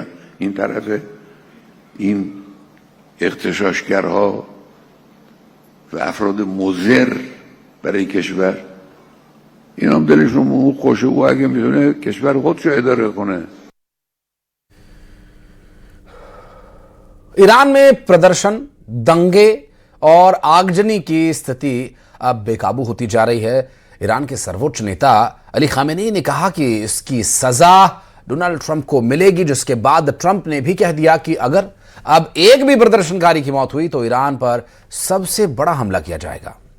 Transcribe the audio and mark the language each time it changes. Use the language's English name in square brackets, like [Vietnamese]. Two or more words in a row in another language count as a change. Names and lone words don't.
[Persian] این طرف این اغتشاشگرها و افراد مضر برای کشور، این هم دلشون او خوشه. او اگه میتونه کشور خودشو اداره کنه. [Hindi] ईरान में प्रदर्शन, दंगे और आगजनी की स्थिति अब बेकाबू होती जा रही है। ईरान के सर्वोच्च नेता अली खामेनी ने कहा कि इसकी सजा डोनाल्ड ट्रंप को मिलेगी, जिसके बाद ट्रंप ने भी कह दिया कि अगर अब एक भी प्रदर्शनकारी की मौत हुई तो ईरान पर सबसे बड़ा हमला किया जाएगा।